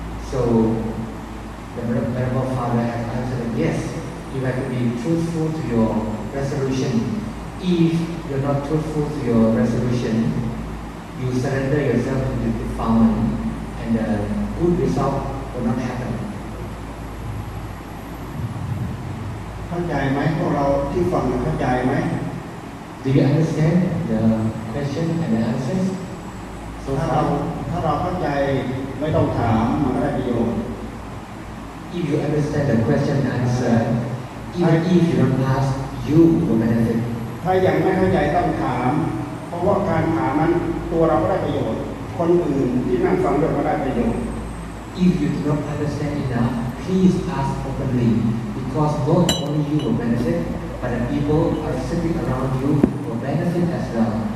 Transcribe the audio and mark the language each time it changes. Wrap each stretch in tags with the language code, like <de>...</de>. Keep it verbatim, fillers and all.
<en>So the Venerable Father has answered that yes, you have to be truthful to your resolution. If you're not truthful to your resolution, you surrender yourself to the defilement and the good result will not happen.</en> <th>เข้าใจไหมพวกเราที่ฟังเข้าใจไหม</th> <en>Do you understand the question and the answers?</en> <th>So ถ้าเราถ้าเราเข้าใจไม่ต้องถามมันก็ได้ประโยชน์</th> <en>If you understand the question and answer, even if you don't ask,You will benefit.</en> <th>ถ้ายังไม่เข้าใจต้องถามเพราะว่าการถามนั้นตัวเราก็ได้ประโยชน์คนอื่นที่นั่งฟังด้วยก็ได้ประโยชน์</th> <en>If you do not understand enough, please ask openly because not only you will benefit, but the people who are sitting around you will benefit as well.</en>